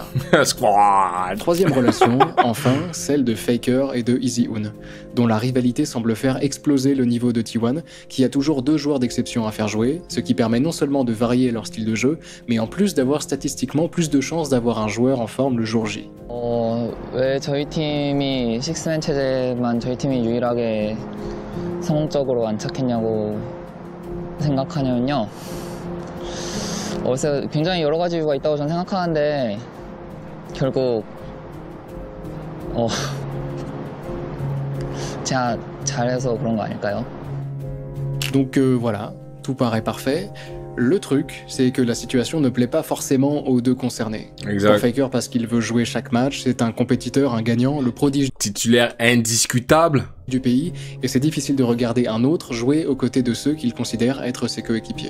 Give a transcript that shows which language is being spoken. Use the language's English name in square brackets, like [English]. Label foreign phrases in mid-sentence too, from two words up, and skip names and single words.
[French] Squad. Troisième relation, enfin, celle de Faker et de Eazy-Hoon, dont la rivalité semble faire exploser le niveau de T1, qui a toujours 2 joueurs d'exception à faire jouer, ce qui permet non seulement de varier leur style de jeu, mais en plus d'avoir statistiquement plus de chances d'avoir un joueur en forme le jour J. [Korean] 왜 저희 팀이 식스맨 체제만 저희 팀이 유일하게 성공적으로 안착했냐고 생각하냐면요. 그래서 굉장히 여러 가지 이유가 있다고 저는 생각하는데 결국 제가 잘해서 그런 거 아닐까요? [French] Donc voilà, tout paraît parfait. Le truc, c'est que la situation ne plaît pas forcément aux deux concernés. Exact. Pour Faker, parce qu'il veut jouer chaque match, c'est un compétiteur, un gagnant, le prodige Titulaire indiscutable du pays, et c'est difficile de regarder un autre jouer aux côtés de ceux qu'il considère être ses coéquipiers.